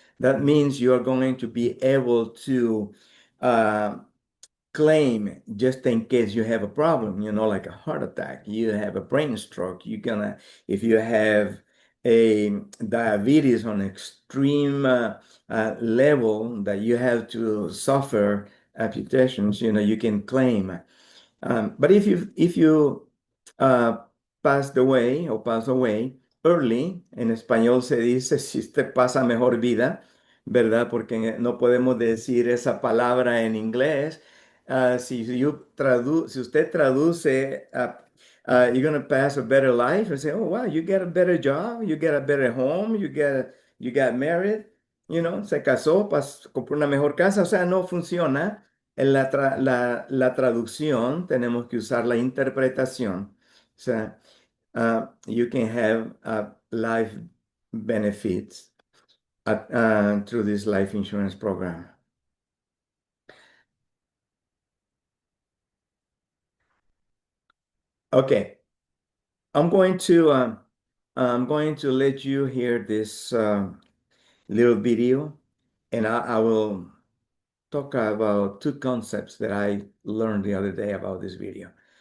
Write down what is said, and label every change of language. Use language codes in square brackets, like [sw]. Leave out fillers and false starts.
[en] That means you are going to be able to uh, claim just in case you have a problem, you know, like a heart attack, you have a brain stroke, you're gonna, if you have a diabetes on extreme level that you have to suffer amputations, you know, you can claim. But if you uh, passed away o pass away early, [es] en español se dice si usted pasa mejor vida, ¿verdad? Porque no podemos decir esa palabra en inglés. Si usted traduce, [en] you're going to pass a better life and say, oh, wow, you get a better job, you get a better home, you got married, you know, [es] se casó, compró una mejor casa, o sea, no funciona. En la traducción tenemos que usar la interpretación. [en] O sea, you can have life benefits through this life insurance program. Okay, I'm going to let you hear this little video, and I will talk about two concepts that I learned the other day about this video.